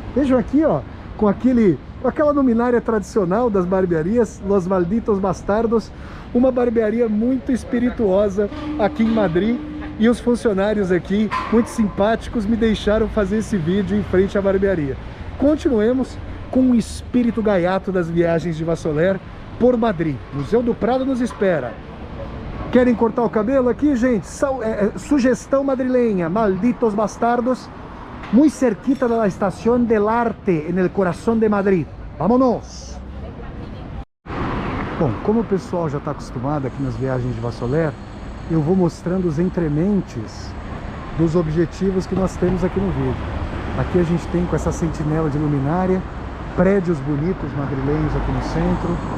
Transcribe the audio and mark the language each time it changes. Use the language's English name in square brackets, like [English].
[Portuguese] Vejam aqui, ó, com aquela luminária tradicional das barbearias, Los Malditos Bastardos, uma barbearia muito espirituosa aqui em Madrid, e os funcionários aqui, muito simpáticos, me deixaram fazer esse vídeo em frente à barbearia. Continuemos com o espírito gaiato das viagens de Vassoler por Madrid. Museu do Prado nos espera. Querem cortar o cabelo aqui, gente? Sugestão madrilenha, [Spanish] Malditos Bastardos, muy cerquita de la Estación del Arte, en el corazón de Madrid. Vámonos! [Portuguese] Bom, como o pessoal já está acostumado aqui nas viagens de Vassoler, eu vou mostrando os entrementes dos objetivos que nós temos aqui no vídeo. Aqui a gente tem com essa sentinela de luminária, prédios bonitos madrilenhos aqui no centro.